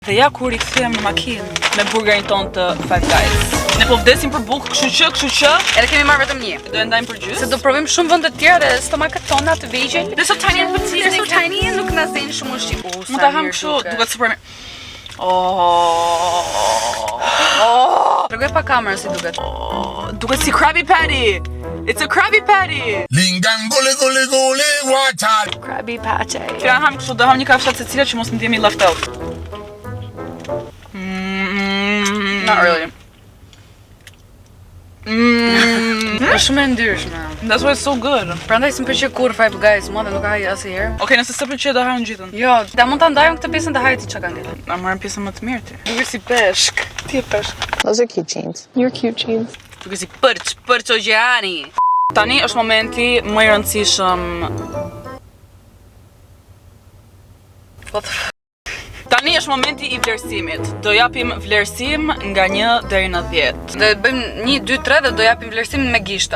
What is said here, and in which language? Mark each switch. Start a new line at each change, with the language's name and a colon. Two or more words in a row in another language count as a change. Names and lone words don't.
Albanian: Dhe ja kur I kthem në makinë me burgerin ton të Five Guys. Ne po vdesim për bukë, kështu që. Edhe kemi marrë vetëm një. Do e ndajmë për gjysmë. Se do provojmë shumë vende të tjera dhe stomakat tona të vegjël.
English: Dhe so tiny and petite. They're so tiny,
Albanian: nuk na zënë shumë ushqim. Mund ta ham kështu, duket super mirë. Tregoj pa kamerë si duket. Duket si Krabby Patty.
English: It's a Krabby Patty. Lingan gole gole gole wacha.
Albanian: Krabby Patty. Ja ham kështu, do ham një kafshat secila që mos më ndihemi
English: left out. Not really.
Albanian: Është shumë e ndryshme.
English: That's why it's so good.
Albanian: Prandaj s'm pëlqej kur Five Guys, mua dhe nuk ha asnjëherë. Okej, nëse s'e pëlqej do hajmë gjithën. Jo, da mund ta ndajmë këtë pjesën të hajit çka kanë. Na marrim pjesën më të mirë ti. Duket si peshk. Ti je peshk.
English: Those are cute jeans. You're cute jeans.
Albanian: Duket si përç oqeani. Tani është momenti më I rëndësishëm. Tani është momenti I vlerësimit. Do japim vlerësim nga 1 deri në 10. Do bëjmë 1, 2, 3 dhe do japim vlerësimin me gishta.